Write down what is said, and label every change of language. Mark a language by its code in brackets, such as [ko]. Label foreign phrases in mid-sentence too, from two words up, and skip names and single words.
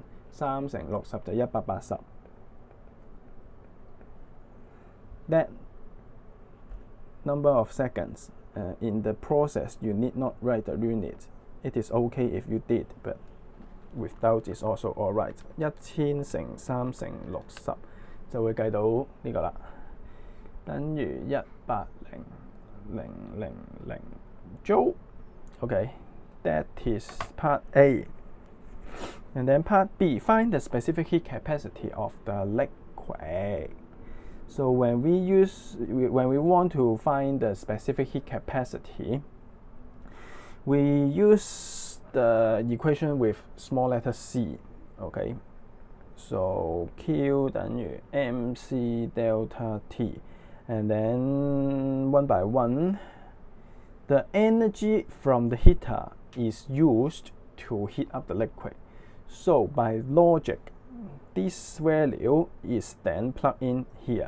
[yue] 3 乘60就180. [en] That number of seconds in the process, you need not write the unit. It is okay if you did, but without is also alright. [yue] 1000 乘3乘60就會計到呢個啦，等於180,000 joule. [en] Okay, that is part A. And then part B, find the specific heat capacity of the liquid. So when we want to find the specific heat capacity, we use the equation with small letter c. Okay, so Q 等於 MC delta T, and then one by one, the energy from the heater is used to heat up the liquid. So by logic, this value is then plugged in here.